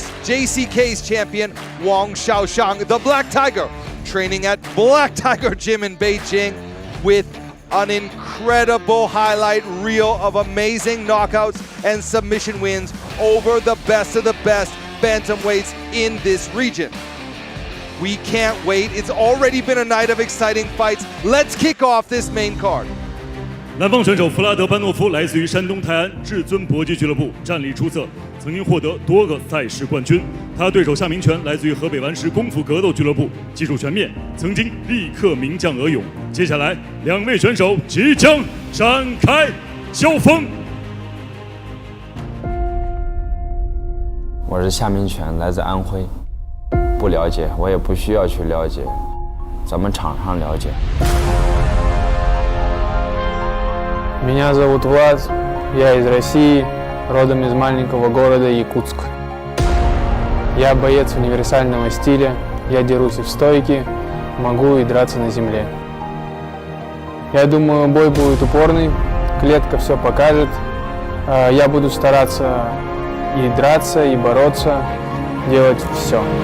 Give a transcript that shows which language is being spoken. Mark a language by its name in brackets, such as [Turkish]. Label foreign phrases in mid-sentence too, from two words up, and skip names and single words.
[English] JCK's champion, Wang Shaoxiang, the Black Tiger, training at Black Tiger Gym in Beijing with an incredible highlight reel of amazing knockouts and submission wins over the best of the best bantamweights in this region. We can't wait. It's already been a night of exciting fights. Let's kick off this main card. [Chinese] 南方选手弗拉德·班诺夫来自于山东泰安至尊搏击俱乐部，战力出色，曾经获得多个赛事冠军。他对手向明权来自于河北顽石功夫格斗俱乐部，技术全面，曾经力克名将俄勇。接下来，两位选手即将展开交锋。我是夏明权，来自安徽。不了解，我也不需要去了解，咱们场上了解。 [Russian] Меня зовут Vlad, я из России, родом из маленького города Якутск. Я боец универсального стиля, я дерусь и в стойке, могу и драться на земле. Я думаю, бой будет упорный, клетка все покажет. Я буду стараться и драться, и бороться, делать все.